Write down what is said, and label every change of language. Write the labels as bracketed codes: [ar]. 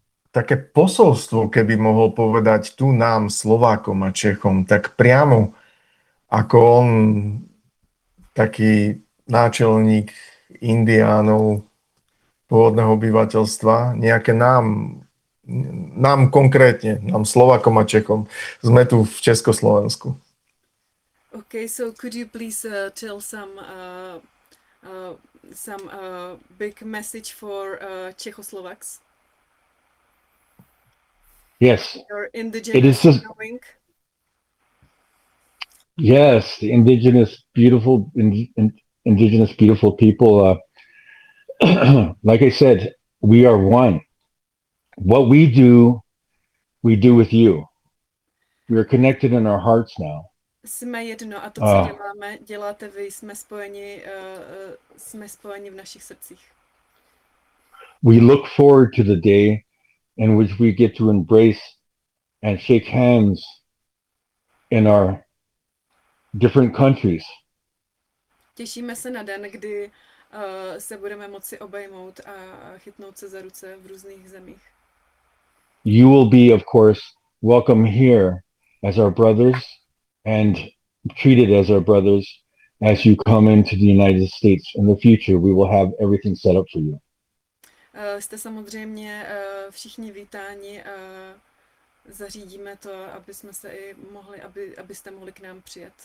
[sk] Také posolstvo, keby mohol povedať tu nám, Slovákom a Čechom, tak priamo, ako on, taký náčelník Indiánov, pôvodného obyvateľstva, nejaké nám konkrétne, nám Slovákom a Čechom. Sme tu v Československu. [en] OK, so could you please tell some big message for Czechoslovaks? Yes. Your indigenous knowing. Yes, the indigenous beautiful indigenous beautiful people, like I said, we are one. What we do with you. We are connected in our hearts now. [cs] Jsme jedno a to, co děláme, děláte vy, jsme spojeni v našich srdcích. [en] We look forward to the day in which we get to embrace and shake hands in our different countries. [cs] Těšíme se na den, kdy se budeme moci obejmout a chytnout se za ruce v různých zemích. [en] You will be, of course, welcome here as our brothers and treated as our brothers as you come into the United States. In the future, we will have everything set up for you. [cs] Jste samozřejmě všichni vítáni. Zařídíme to, aby jsme se i mohli, abyste mohli k nám přijet.